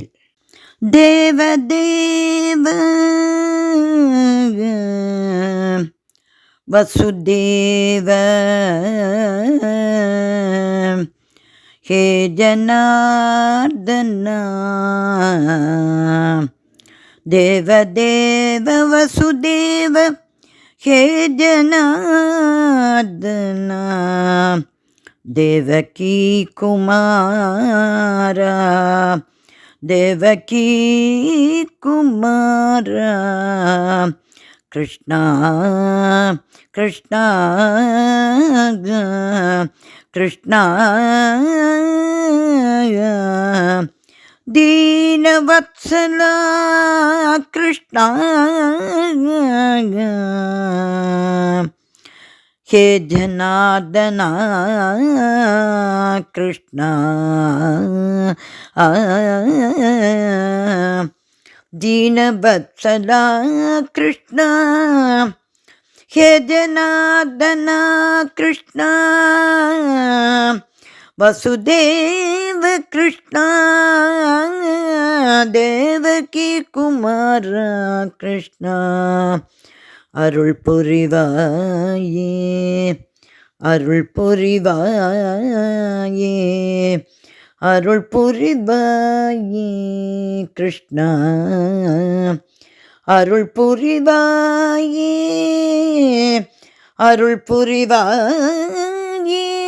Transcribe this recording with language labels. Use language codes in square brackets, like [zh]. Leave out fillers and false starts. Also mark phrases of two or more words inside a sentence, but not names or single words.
[ta] தேவ தேவ வசுதேவ ஹே ஜனார்தனா தேவ தேவ வசுதேவ ஹே ஜனார்தனா தேவகி குமாரா தேவகி குமாரா கிருஷ்ணா கிருஷ்ணா கிருஷ்ணா [sa] दीनवत्सला कृष्णा हे जनार्दना कृष्णा दीनवत्सला कृष्णा हे जनार्दना कृष्णा वसुदेव कृष्णा देवकी कुमार कृष्णा [ta] अरुள் புரிவாயே அருள் புரிவாயே அருள் புரிவாயே கிருஷ்ணா அருள் புரிவாயே அருள் புரிவாயே